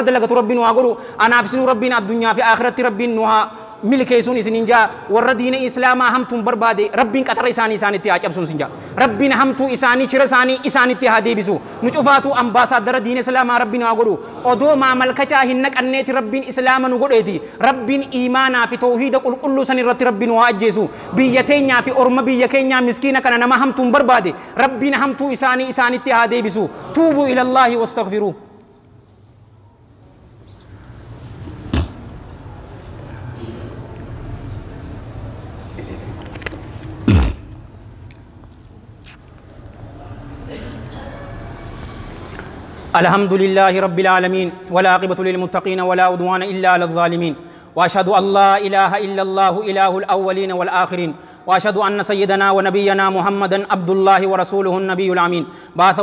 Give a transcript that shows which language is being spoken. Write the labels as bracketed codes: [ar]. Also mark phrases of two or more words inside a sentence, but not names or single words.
[om] dalagatu rabbiin waa godhu anaaf isin rabbiin addunyaa fi aakhirratti rabbiin nu haa milkeessuun isinin jaa warra diina islaamaa hamtuun barbaade rabbiin qaxara isaanitti haa cabsuun sin jaa rabbiin hamtuu isaanii shira isaanitti haa deebisu nu cufaatu ambaasaadara diina islaamaa rabbiin haa godhu odoo maamalkachaa hin naqanneeti rabbiin islaama nu godheeti rabbiin iimaanaa fi tawhiida qulqulluu san irratti rabbiin waa ajjeesu biyya teenyaa fi orma biyya keenyaa miskiina kana nama hamtuun barbaade rabbiin hamtuu isaanitti haa deebisu [ar] توبوا إلى الله واستغفروا الحمد لله رب العالمين والعاقبة للمتقين ولا عدوان إلا على الظالمين وأشهد أن لا إله إلا الله إله الأولين والآخرين وأشهد أن سيدنا ونبينا محمدا عبد الله ورسوله النبي الأمين بعثه